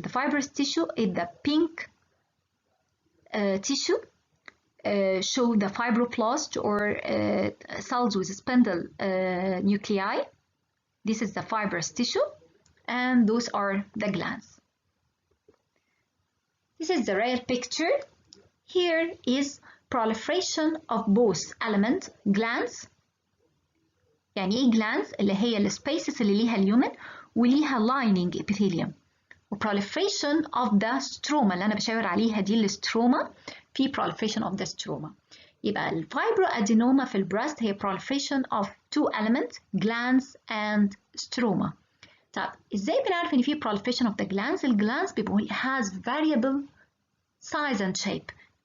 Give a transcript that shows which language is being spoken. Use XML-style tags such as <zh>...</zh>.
<en>The fibrous tissue is the pink tissue, show the fibroblast or cells with spindle nuclei. This is the fibrous tissue, and those are the glands. This is the rare picture. Here is proliferation of both element glands.</en> <ar>يعني ايه glands؟ اللي هي السبيسز اللي ليها اليومن وليها</ar> <en>lining epithelium.</en> <ar>و</ar> <en>proliferation of the stroma</en> <ar>اللي أنا بشاور عليها دي الستروما، في proliferation of the stroma. يبقى الفايبروادينوما في البريست هي</ar> <en>proliferation of two elements glands and stroma.</en> <ar>طب ازاي بنعرف ان في proliferation of the glands؟ الجلانس بيبقوا</ar> <en>has variable size and shape.</en>